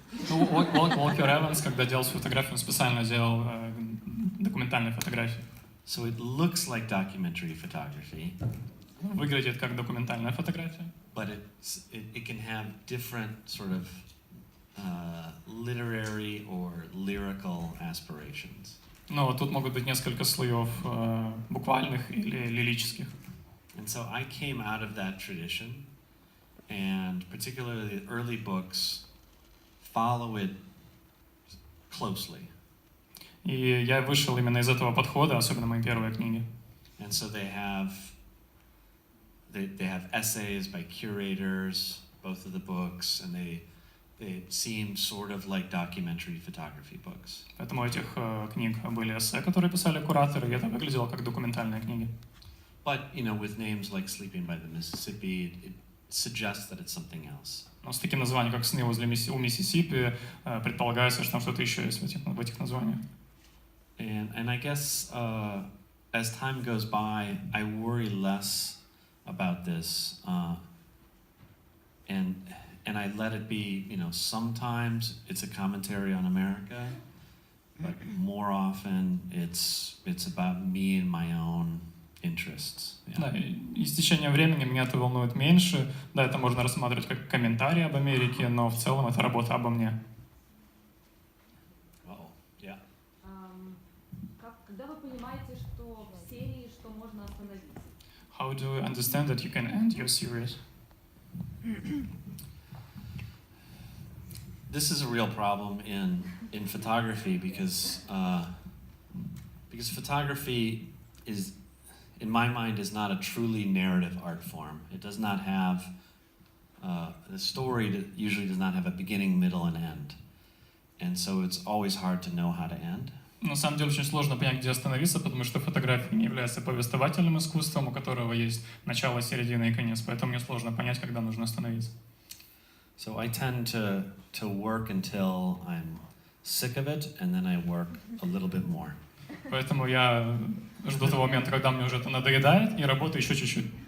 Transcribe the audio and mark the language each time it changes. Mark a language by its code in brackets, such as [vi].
[ru] Walker Evans, когда делал фотографию, он специально делал документальные фотографии. [en] So it looks like documentary photography, [ru] выглядит как документальная фотография. [en] but it can have different sort of literary or lyrical aspirations. [ru] Но тут могут быть несколько слоев буквальных или лирических. [en] And so I came out of that tradition, and particularly the early books follow it closely. [ru] И я вышел именно из этого подхода, особенно мои первые книги. [en] And so they have essays by curators, both of the books, and they seem sort of like documentary photography books. [ru] Поэтому у этих книг были эссе, которые писали кураторы, и это выглядело как документальные книги. [en] But, with names like Sleeping by the Mississippi, it suggests that it's something else. [ru] Но с таким названием, как «Сны возле у Миссисипи», предполагается, что там что-то еще есть в этих названиях. [en] And I guess as time goes by, I worry less about this, and I let it be. Sometimes it's a commentary on America, but more often it's about me and my own interests. Yeah. [ru] Да, и с течением времени меня это волнует меньше. Да, это можно рассматривать как комментарий об Америке, но в целом это работа обо мне. [en] Yeah. [ru] Когда вы понимаете, что в серии что можно остановить? [en] How do you understand that you can end your series? This is a real problem in photography because photography is, in my mind, is not a truly narrative art form. It does not have the story usually does not have a beginning, middle, and end, and so it's always hard to know how to end. [ru] На самом деле очень сложно понять, где остановиться, потому что фотография не является повествовательным искусством, у которого есть начало, середина и конец, поэтому мне сложно понять, когда нужно остановиться. [en] So I tend to work until I'm sick of it, and then I work a little bit more. [ru] Поэтому я жду того момента, когда мне уже это надоедает, и работаю еще чуть-чуть.